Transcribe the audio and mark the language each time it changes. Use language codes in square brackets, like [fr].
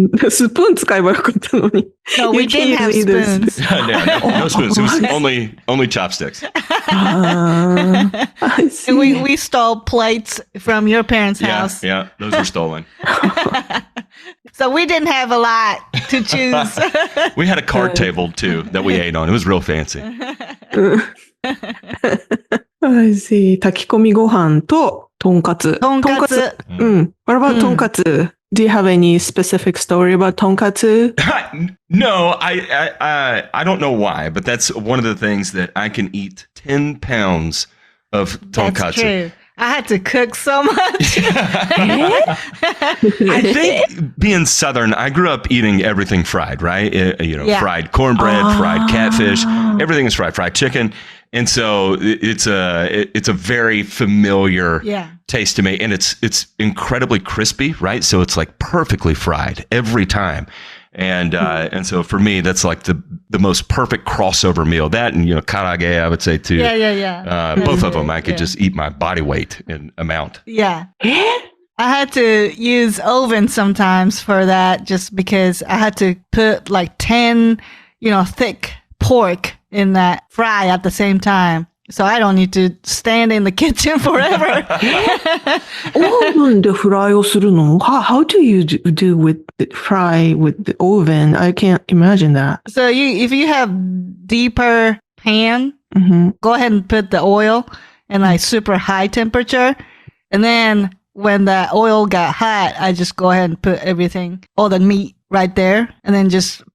[ja] スプーン使えばよかったのに。 [en] No, we didn't have spoons. No spoons. It was only chopsticks. I see. And we stole plates from your parents' house. Yeah, those were stolen. So we didn't have a lot to choose. We had a card table too that we ate on. It was real fancy. I see. [ja] 炊き込みご飯ととんかつ。とんかつ。 [en] What about とんかつ? Do you have any specific story about tonkatsu? No, I don't know why, but that's one of the things that I can eat 10 pounds of tonkatsu. That's true. I had to cook so much. I think being Southern, I grew up eating everything fried, right? Fried cornbread, fried catfish, everything is fried, fried chicken. And so it's a very familiar taste to me, and it's incredibly crispy, right? So it's like perfectly fried every time. And so for me, that's like the most perfect crossover meal. That and karage, I would say too. Yeah. Both of them, I could just eat my body weight in amount. Yeah. I had to use oven sometimes for that, just because I had to put like 10, thick pork in that fry at the same time. So I don't need to stand in the kitchen forever. [ja] オーブンでフライをするの? [en] How do you do with the fry with the oven? I can't imagine that. So if you have deeper pan, go ahead and put the oil in like super high temperature. And then when the oil got hot, I just go ahead and put everything, all the meat right there. And then just